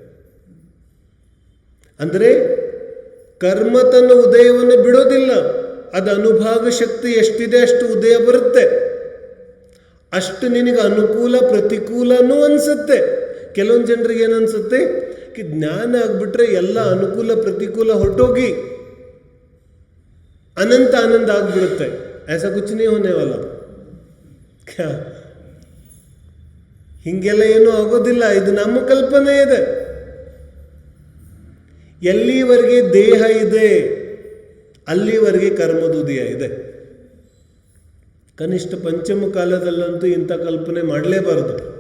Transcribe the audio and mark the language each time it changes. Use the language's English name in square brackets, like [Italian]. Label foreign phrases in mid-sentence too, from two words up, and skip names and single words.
[Kannada] ಅಂದರೆ ಕರ್ಮ ತನ್ನ ಉದಯವನ್ನು ಬಿಡೋದಿಲ್ಲ, ಅದು ಅನುಭಾಗ ಶಕ್ತಿ ಎಷ್ಟಿದೆ ಅಷ್ಟು ಉದಯ ಬರುತ್ತೆ. ಅಷ್ಟು ನಿನಗೆ ಅನುಕೂಲ ಪ್ರತಿಕೂಲನೂ ಅನಿಸುತ್ತೆ. ಕೆಲವೊಂದು ಜನರಿಗೆ ಏನನ್ಸುತ್ತೆ, ಜ್ಞಾನ ಆಗ್ಬಿಟ್ರೆ ಎಲ್ಲ ಅನುಕೂಲ ಪ್ರತಿಕೂಲ ಹೊರಟೋಗಿ ಅನಂತ ಆನಂದ ಆಗ್ಬಿಡುತ್ತೆ. [Hindi] ऐसा कुछ नहीं होने वाला. [Kannada] ಹಿಂಗೆಲ್ಲ ಏನೂ ಆಗೋದಿಲ್ಲ. ಇದು ನಮ್ಮ ಕಲ್ಪನೆ ಇದೆ. ಎಲ್ಲಿವರೆಗೆ ದೇಹ ಇದೆ ಅಲ್ಲಿವರೆಗೆ ಕರ್ಮದುದಯ ಇದೆ. ಕನಿಷ್ಠ ಪಂಚಮ ಕಾಲದಲ್ಲಂತೂ ಇಂಥ ಕಲ್ಪನೆ ಮಾಡಲೇಬಾರದು.